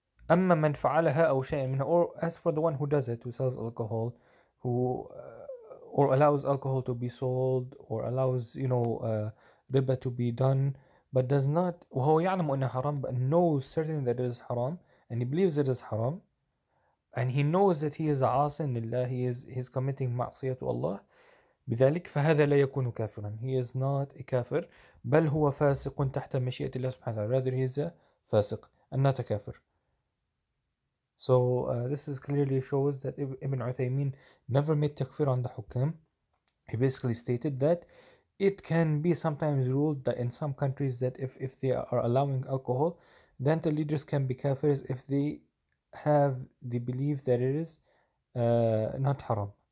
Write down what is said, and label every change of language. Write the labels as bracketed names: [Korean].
[Arabic] أما من فعلها أو شيء منها, [English] or as for the one who does it, who sells alcohol, who or allows alcohol to be sold, or allows riba to be done, but does not, [Arabic] وهو يعلم أنه حرام, [English] but knows certainly that it is haram, and he believes it is haram, and he knows that he is [Arabic] عاصٍ لله, [English] he is committing معصية to Allah, [Arabic] بذلك فهذا لا يكون كافرا. [English] He is not a [Arabic] كافر بل هو فاسق تحت مشيئة الله سبحانه وتعالى. [English] Rather he is a فاسق and not a كافر. So this is clearly shows that Ibn Uthaymin never made takfir on the hukam. He basically stated that it can be sometimes ruled that in some countries that if they are allowing alcohol, then the leaders can be kafirs if they have the belief that it is not haram.